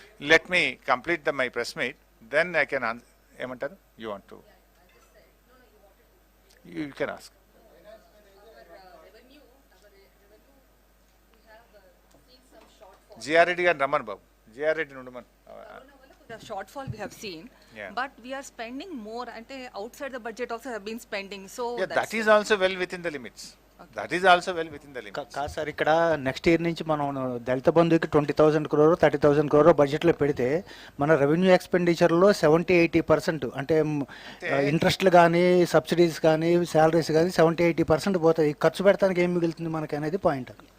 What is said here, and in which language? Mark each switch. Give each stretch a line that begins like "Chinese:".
English: Let me complete my press meet, then I can ఏమంటారు, you want to you can ask.
Telugu: GR Reddy గారు రమ్మను బాబు, GR Reddy నుండి మన
English: the shortfall we have seen, Yeah. but we are spending more and outside the budget also have been spending, so that is also well within the limits. That is also well within the limits.
Telugu: కాదు sir, ఇక్కడ next year నుంచి మనం దళిత బంధుకి 20,000 crore 30,000 crore బడ్జెట్లో పెడితే మన revenue ఎక్స్పెండిచర్లో 70-80% అంటే ఇంట్రెస్ట్లు కానీ, subsidies కానీ, శాలరీస్ కానీ 70-80% పోతాయి. ఖర్చు పెడతానికి ఏం మిగులుతుంది మనకి అనేది పాయింట్.